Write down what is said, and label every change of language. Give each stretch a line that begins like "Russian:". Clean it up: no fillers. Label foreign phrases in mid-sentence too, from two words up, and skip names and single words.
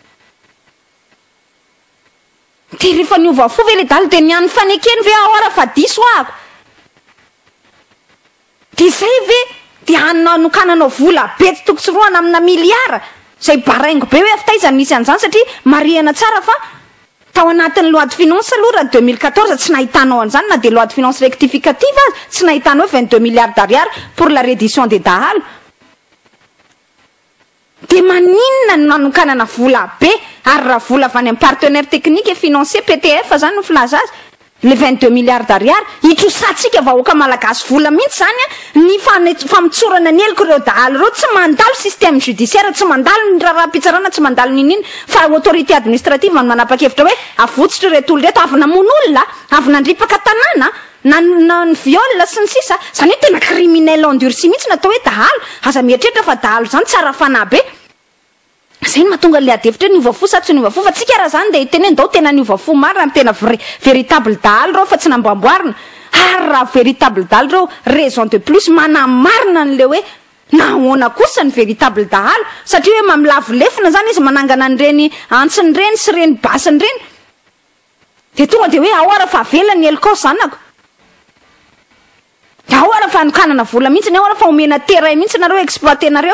Malagasy: de rehefa niova fo ve le dahalo de niany fanekeny ve ahora fa diso ahako de zay ve de anokananao vola be tsy tokotry roana amina miliara zay baraingo be hoe afitaizany nisy an'izany satria mariana tsara fa tao anatin'ny
French: loi de finance
Malagasy: aloha raha 2014 tsy nahitanao an'izany na de
French: loi de finance rectificative
Malagasy: azy tsy nahitanao
French: 22 milliards d'ariary pour la reddition des dahalo.
Malagasy: De maninona no nanokanana vola be ary raha vola avy any amin'ny
French: partenaire technique et financier
Malagasy: PTF zany no filaza azy le
French: 22 milliards d'ariary,
Malagasy: hitrosatsika vahoaka malagasy vola mihitsy zany ny famitsorana ny eloko ireo dahalo reo, tsy mandalo
French: système judiciaire,
Malagasy: tsy mandalo ny raharaha-pitsarana, tsy mandalo ninina fa
French: autorité administrative
Malagasy: no manapa-kevitra hoe avotsitra reto olo reto avy namono olona, avy nandripaka tanàna, na ny viol sy ny sisa, zany hoe tena
French: criminel endurci
Malagasy: mihitsy natao hoe dahalo. Aza mieritreritra fa dahalo zany tsara fanahy be. Zay mahatonga le adevitra hoe niova fo sa tsy niova fo, fa tsika raha zany de teny ndao tena niova fo marina, tena véritable dahalo reo fa tsy nambamboarina. Ary raha véritable dahalo reo,
French: raison de plus
Malagasy: manamarina an'le hoe nahoana kosa ny véritable dahalo, satria hoe mamilavo lefina zany izy manangana an'ireny antsiny reny sy reny basiny reny, de tonga de hoe ahoara fa avela ny eloko zanako, de ahoara fa anokanana vola mihitsy, ny ahoara fa omena terrain mihitsy nareo exploitenareo.